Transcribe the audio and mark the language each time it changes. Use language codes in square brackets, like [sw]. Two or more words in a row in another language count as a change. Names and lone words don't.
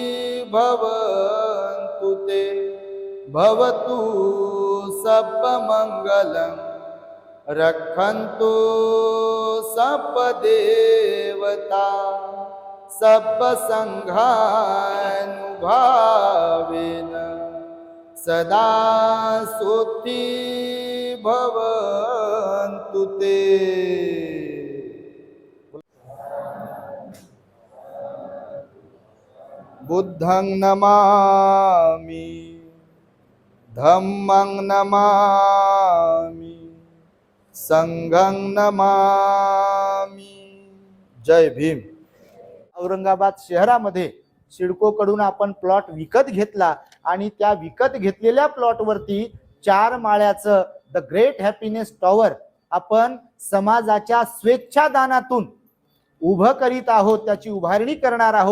[pi] भवन्तु ते भवतु सर्वमङ्गलं रक्षन्तु सर्वदेवता सर्वसङ्घानुभावेन सदा सुखी भवन्तु ते। बुद्धं नमामि धम्मं नमामि संघं नमामि। [mr] जय भीम। औरंगाबाद शहरामध्ये सिडको कडून आपण प्लॉट विकत घेतला आणि त्या विकत घेतलेल्या प्लॉटवरती 4 माळ्याचं द ग्रेट हॅपीनेस टॉवर आपण समाजाच्या स्वेच्छादानातून उभं करीत आहोत, त्याची उभारणी करणार आहोत।